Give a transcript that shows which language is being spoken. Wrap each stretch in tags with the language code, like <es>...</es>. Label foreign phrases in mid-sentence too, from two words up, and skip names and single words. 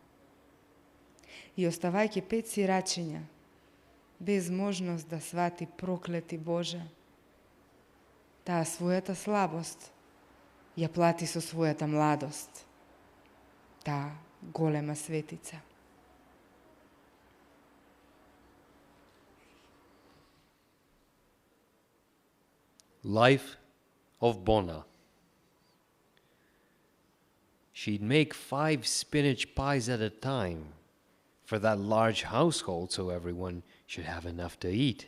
<mk>И оставајќи 5 сирачиња, без можност да свати проклети Боже, таа својата слабост ја плати со својата младост, таа голема светица.</mk> <en>Life of Bona. She'd make 5 spinach pies at a time for that large household so everyone should have enough to eat.</en>